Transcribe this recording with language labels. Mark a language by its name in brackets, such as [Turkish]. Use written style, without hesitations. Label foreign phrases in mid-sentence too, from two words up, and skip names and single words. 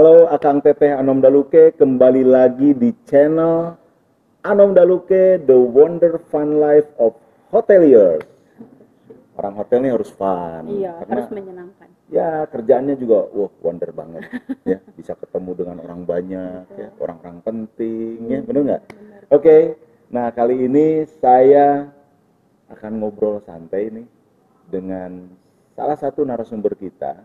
[Indonesian] Akang Teteh Anom Daluke kembali lagi di channel Anom Daluke, The Wonder Fun Life of Hoteliers. Orang hotel ini harus fun. Iya, karena harus menyenangkan. ya kerjaannya juga wonder banget. Ya, bisa ketemu dengan orang banyak, ya, orang-orang penting, ya, bener nggak? Oke, nah kali ini saya akan ngobrol santai nih dengan salah satu narasumber kita.